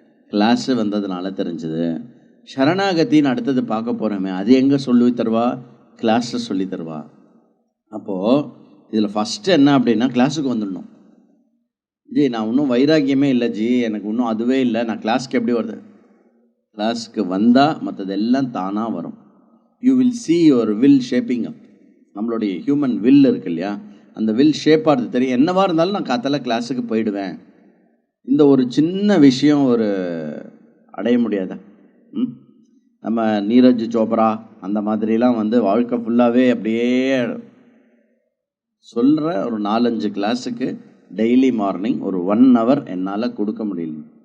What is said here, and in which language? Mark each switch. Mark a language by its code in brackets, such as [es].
[ta] Class வந்ததுனால தெரிஞ்சுது. சரணாகத்தின்னு அடுத்தது பார்க்க போகிறோமே, அது எங்கே சொல்லி தருவா? கிளாஸை சொல்லி தருவா. அப்போது இதில் ஃபஸ்ட்டு என்ன அப்படின்னா, கிளாஸுக்கு வந்துடணும். ஜி நான் இன்னும் வைராக்கியமே இல்லை ஜி, எனக்கு இன்னும் அதுவே இல்லை, நான் கிளாஸுக்கு எப்படி வருது? கிளாஸுக்கு வந்தால் மற்றதெல்லாம் தானாக வரும். [en] You will see your will shaping up. [ta] நம்மளுடைய ஹியூமன் வில் இருக்கு இல்லையா, அந்த வில் ஷேப் ஆகிறது தெரியும். என்னவா இருந்தாலும் நான் காத்தால கிளாஸுக்கு போயிடுவேன். இந்த ஒரு சின்ன விஷயம் ஒரு அடைய முடியாதா? நம்ம நீரஜ் சோப்ரா அந்த மாதிரிலாம் வாழ்க்கை ஃபுல்லாகவே அப்படியே சொல்கிற ஒரு 4-5 கிளாஸுக்கு டெய்லி மார்னிங் ஒரு 1 hour என்னால் கொடுக்க முடியல.